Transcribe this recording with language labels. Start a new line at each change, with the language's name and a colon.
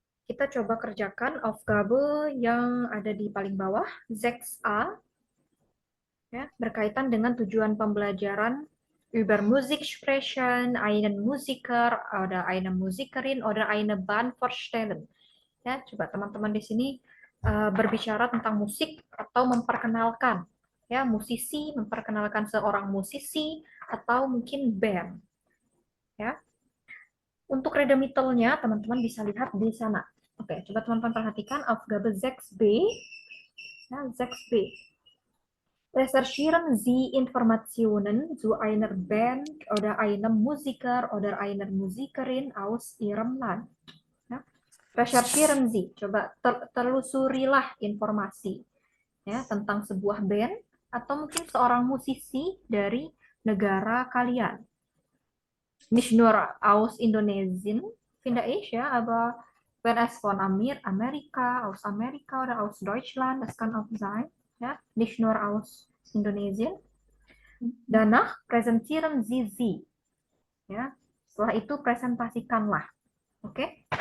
Indonesian: Kita coba kerjakan Aufgabe yang ada di paling bawah, 6a. Ya, berkaitan dengan tujuan pembelajaran
German: über Musik sprechen, einen Musiker oder eine Musikerin oder eine Band vorstellen.
Indonesian: Ya, coba teman-teman di sini berbicara tentang musik atau memperkenalkan ya musisi, memperkenalkan seorang musisi atau mungkin band. Ya. Untuk redemitalnya teman-teman bisa lihat di sana. Oke, coba teman-teman perhatikan Aufgabe 6b. Ya, 6b.
German: Recherchieren Sie Informationen zu einer Band oder einem Musiker oder einer Musikerin aus Ihrem Land. Ya. Recherchieren Sie,
Indonesian: coba telusurilah informasi ya tentang sebuah band atau mungkin seorang musisi dari negara kalian.
German: Nicht nur aus Indonesien, finde ich, ja, aber wenn es von Amerika, aus Amerika oder aus Deutschland, das kann auch sein, ja, nicht nur aus Indonesien. Danach präsentieren Sie, ya.
Indonesian: Setelah itu presentasikanlah, oke?